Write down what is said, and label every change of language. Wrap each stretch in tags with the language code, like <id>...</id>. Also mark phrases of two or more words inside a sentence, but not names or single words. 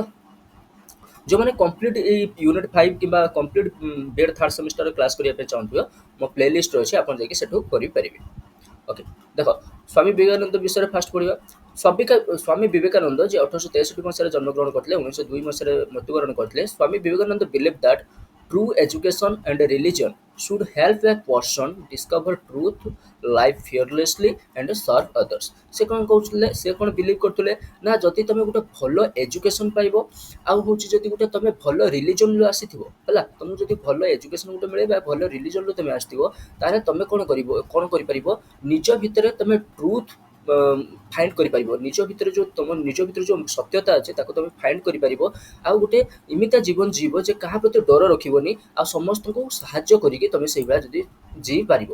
<or>ଯେଉଁମାନେ କମ୍ପ୍ଲିଟ୍ ଏଇ ୟୁନିଟ୍ 5 କିମ୍ବା</or> <en>complete B.Ed third semester class</en> <or>କରିବା ପାଇଁ ଚାହୁଁଥିବ ମୋ ପ୍ଲେଲିଷ୍ଟରେ ଅଛି ଆପଣ ଯାଇକି ସେଠୁ କରିପାରିବେ। ଓକେ ଦେଖ ସ୍ୱାମୀ ବିବେକାନନ୍ଦ ବିଷୟରେ ଫାଷ୍ଟ ପଢ଼ିବା। ସ୍ୱାମୀ ବିବେକାନନ୍ଦ ଯିଏ 1863 ମସିହାରେ ଜନ୍ମଗ୍ରହଣ କରିଥିଲେ 1902 ମସିହାରେ ମୃତ୍ୟୁବରଣ କରିଥିଲେ।</or> <en>ସ୍ୱାମୀ ବିବେକାନନ୍ଦ believe that true education and religion should help a person discover truth, live fearlessly and serve others।</en> <or>ସେ କ'ଣ କହୁଥିଲେ, ସେ କ'ଣ ବିଲିଭ୍ କରୁଥିଲେ ନା ଯଦି ତମେ ଗୋଟେ ଭଲ ଏଜୁକେସନ୍ ପାଇବ ଆଉ ହେଉଛି ଯଦି ଗୋଟେ ତମେ ଭଲ ରିଲିଜନ୍ରୁ ଆସିଥିବ ହେଲା, ତମକୁ ଯଦି ଭଲ ଏଜୁକେସନ୍ ଗୋଟେ ମିଳେ ବା ଭଲ ରିଲିଜନ୍ରୁ ତମେ ଆସିଥିବ, ତାହେଲେ ତମେ କ'ଣ କରିପାରିବ, ନିଜ ଭିତରେ ତମେ</or> <en>truth find</en> <or>କରିପାରିବ, ନିଜ ଭିତରେ ଯେଉଁ ସତ୍ୟତା ଅଛି ତାକୁ ତମେ ଫାଇଣ୍ଡ କରିପାରିବ, ଆଉ ଗୋଟେ ଏମିତିଆ ଜୀବନ ଯିବ ଯେ କାହା ପ୍ରତି ଡର ରଖିବନି ଆଉ ସମସ୍ତଙ୍କୁ ସାହାଯ୍ୟ କରିକି ତମେ ସେଇଭଳିଆ ଯଦି ଯାଇପାରିବ।</or>